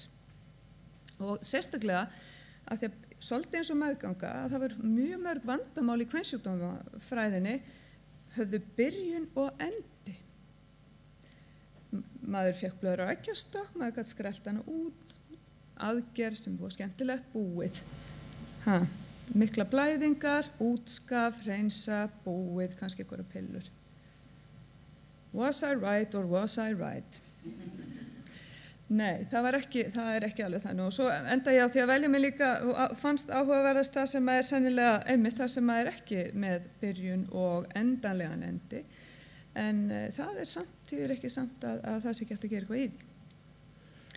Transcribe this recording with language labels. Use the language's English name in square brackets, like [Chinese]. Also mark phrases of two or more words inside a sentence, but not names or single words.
[Icelandic] Og sérstaklega að því að svolítið eins og meðganga að það var mjög mörg vandamál í kvensjúkdómafræðinni höfðu byrjun og endi. Maður fékk blöðru á eggjastokk, maður gat skrelt hana út, aðgerð sem var skemmtilegt búið. Mikla blæðingar, útskaf, hreinsa, búið, kannski einhverja pillur. [English] Was I right or was I right? [Icelandic] Nei, það er ekki alveg þannig og svo enda ég á því að velja mig líka og fannst áhugaverðast það sem er sennilega einmitt það sem er ekki með byrjun og endanlegan endi en það er samtíður ekki samt að það sé ekki hægt að gera eitthvað í því.